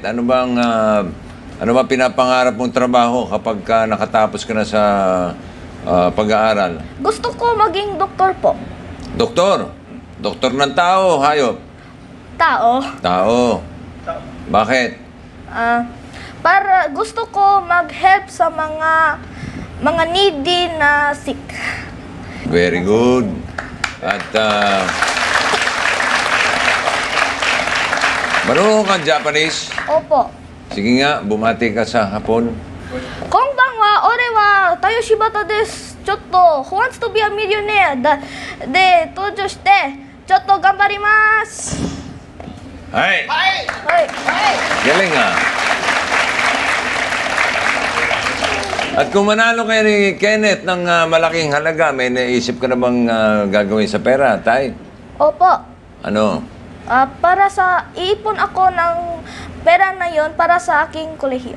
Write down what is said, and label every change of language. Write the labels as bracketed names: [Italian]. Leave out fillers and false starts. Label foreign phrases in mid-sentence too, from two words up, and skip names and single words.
[Filipino] Ano ba pinapangarap mong trabaho kapag nakatapos ka na sa pag-aaral? Gusto ko maging doktor po. Doktor? Doktor ng tao, hayop? Tao. Tao. Bakit? Para gusto ko mag-help sa mga needy na sick. Very good. At marunong kang Japanese? Opo. Sige nga, bumati ka sa Hapon. [Japanese] Konbanwa, ore wa Tayo Shibata desu. Chotto, [English] who wants to be a millionaire? [Japanese] で、登場して、ちょっと頑張ります. [Filipino] Ay! Hey. Galing ah. At kung manalo kayo ni Kenneth ng malaking halaga, may naisip ka na bang gagawin sa pera, Tay? Opo. Ano? Para sa, iipon ako ng pera na yon para sa aking kolehiyo.